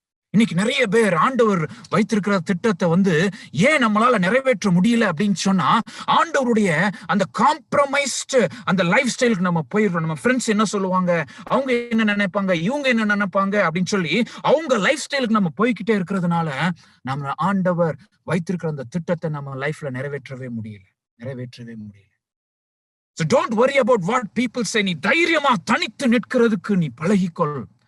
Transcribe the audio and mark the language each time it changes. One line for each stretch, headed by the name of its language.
Tamil: இன்னைக்கு நிறைய பேர் ஆண்டவர் வைத்திருக்கிற திட்டத்தை ஏன் நம்மளால நிறைவேற்ற முடியல அப்படின்னு சொன்னா, ஆண்டவருடைய அந்த காம்ப்ரமைஸ்டு அந்த லைஃப் ஸ்டைலுக்கு நம்ம போயிடுறோம். நம்ம ஃப்ரெண்ட்ஸ் என்ன சொல்லுவாங்க, அவங்க என்ன நினைப்பாங்க, இவங்க என்ன நினைப்பாங்க அப்படின்னு சொல்லி அவங்க லைஃப் ஸ்டைலுக்கு நம்ம போய்கிட்டே இருக்கிறதுனால நம்ம ஆண்டவர் வைத்திருக்கிற அந்த திட்டத்தை நம்ம லைஃப்ல நிறைவேற்றவே முடியல.
English: So don't worry about what people say.
Tamil: நீ தைரியமா தனித்து நிற்கிறதுக்கு நீ பழகிக்கொள்.